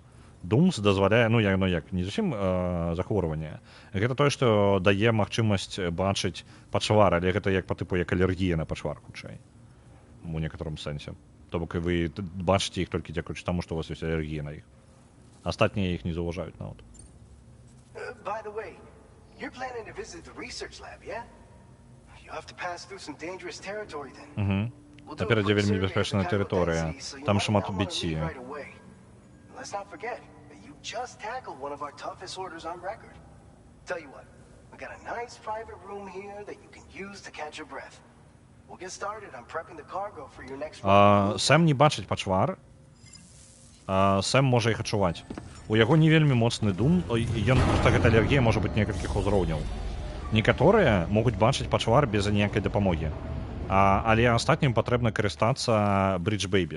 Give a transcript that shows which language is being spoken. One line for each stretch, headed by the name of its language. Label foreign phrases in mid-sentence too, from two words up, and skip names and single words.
Belarusian: Думс дазваляе, не зусім захворванне. Гэта тое, што дае магчымасць бачыць пачвар, але гэта па тыпу як алергія на пачвар, хутчэй. У некаторым сэнсе. То бок вы бачыце іх толькі дзякуючы таму, што у вас ёсць алергія на іх. Астатнія іх не заўважаюць нават.
English: By the way, you're planning to visit the research lab, yeah? You have to pass through some dangerous territory then.
Belarusian: Наперадзе вельмі небяспечная тэрыторыя. Там шмат біці.
English: Let's not forget that you just tackled one of our toughest orders on record. Tell you what, we got a nice private room here that you can use to catch your breath. We'll get started on prepping the cargo for your next run.
Belarusian: Сэм не бачыць пачвар. Сэм можа іх адчуваць. У яго не вельмі моцны дум, проста гэта алергія можа быць некалькіх узроўняў. Некаторыя могуць бачыць пачвар без ніякай дапамогі. Але астатнім патрэбна карыстацца бридж-бэйбі.